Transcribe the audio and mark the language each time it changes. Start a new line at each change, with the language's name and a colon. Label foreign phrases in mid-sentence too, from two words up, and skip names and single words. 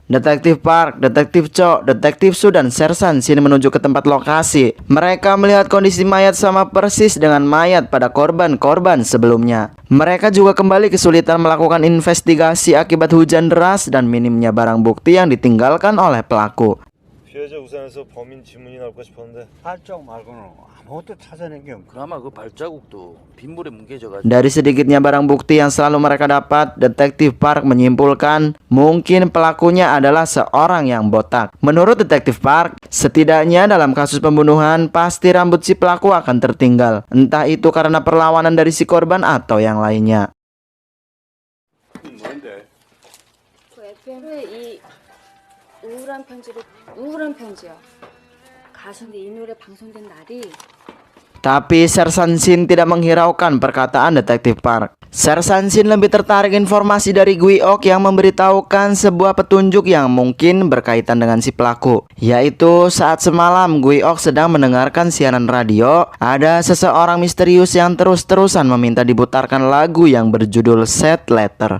Indonesian: Detektif Park, Detektif Cho, Detektif Su, dan Sersan Shin menuju ke tempat lokasi. Mereka melihat kondisi mayat sama persis dengan mayat pada korban-korban sebelumnya. Mereka juga kembali kesulitan melakukan investigasi akibat hujan deras dan minimnya barang bukti yang ditinggalkan oleh pelaku.
Korean: 피해자 우산에서 범인 지문이 나올까 싶었는데 발자국 말고는 아무것도 찾아낸 게 없고. 그나마 그 발자국도 빗물에 뭉개져가지고.
Indonesian: Dari sedikitnya barang bukti yang selalu mereka dapat, Detektif Park menyimpulkan mungkin pelakunya adalah seorang yang botak. Menurut Detektif Park, setidaknya dalam kasus pembunuhan pasti rambut si pelaku akan tertinggal. Entah itu karena perlawanan dari si korban atau yang lainnya.
Korean: 뭔데? 그 FM에 이 우울한 편지야. 가수인데 이 노래 방송된 날이
Indonesian: Tapi Sersan Shin tidak menghiraukan perkataan Detektif Park. Sersan Shin lebih tertarik informasi dari Gui Ok yang memberitahukan sebuah petunjuk yang mungkin berkaitan dengan si pelaku, yaitu saat semalam Gui Ok sedang mendengarkan siaran radio, ada seseorang misterius yang terus-terusan meminta diputarkan lagu yang berjudul Sad Letter.